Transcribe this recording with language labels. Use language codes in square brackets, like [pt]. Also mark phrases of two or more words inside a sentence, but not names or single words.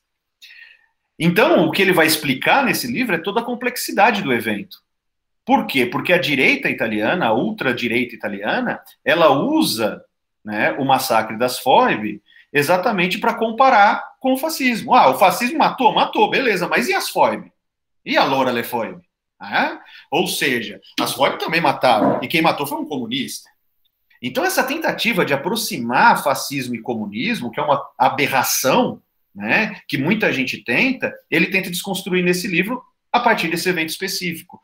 [pt] Então, o que ele vai explicar nesse livro é toda a complexidade do evento. Por quê? Porque a direita italiana, a ultradireita italiana, ela usa o massacre das Foibe exatamente para comparar com o fascismo. O fascismo matou, beleza, mas e as Foibe? [it] E allora le Foibe? [pt] Ou seja, as Foibe também mataram, e quem matou foi um comunista. Então, essa tentativa de aproximar fascismo e comunismo, que é uma aberração, que muita gente tenta, ele tenta desconstruir nesse livro a partir desse evento específico.